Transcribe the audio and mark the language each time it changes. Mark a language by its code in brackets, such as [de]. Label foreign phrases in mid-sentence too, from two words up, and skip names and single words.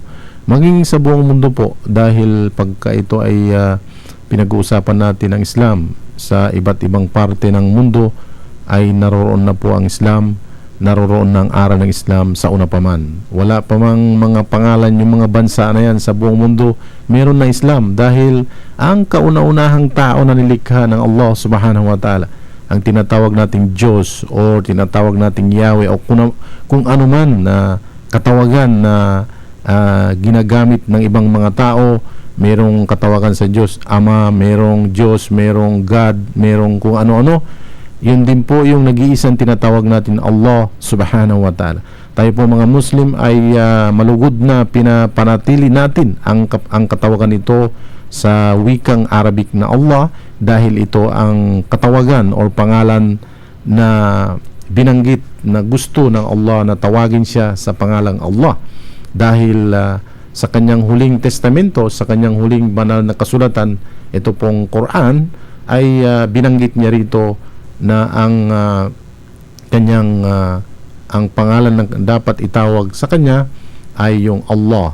[tl] Maging sa buong mundo po, dahil pagka ito ay pinag-uusapan natin ang Islam sa iba't ibang parte ng mundo, ay naroroon na po ang Islam, naroroon ng aral ng Islam sa una pa man. Wala pa mang mga pangalan yung mga bansa na yan sa buong mundo, meron na Islam, dahil ang kauna-unahang tao na nilikha ng Allah [ar] سبحانه وتعالى, [tl] ang tinatawag nating Diyos o tinatawag nating Yahweh o kung ano man na katawagan na ginagamit ng ibang mga tao, merong katawagan sa Diyos Ama, merong Diyos, merong God, merong kung ano-ano, yun din po yung nag-iisang tinatawag natin Allah [ar] سبحانه وتعالى. [tl] Tayo po mga Muslim ay malugod na pinapanatili natin ang katawagan ito sa wikang Arabic na Allah, dahil ito ang katawagan o pangalan na binanggit na gusto ng Allah na tawagin siya sa pangalang Allah, dahil sa kanyang huling testamento, sa kanyang huling banal na kasulatan, ito pong Quran, ay binanggit niya rito na ang kanyang ang pangalan na dapat itawag sa kanya ay yung Allah.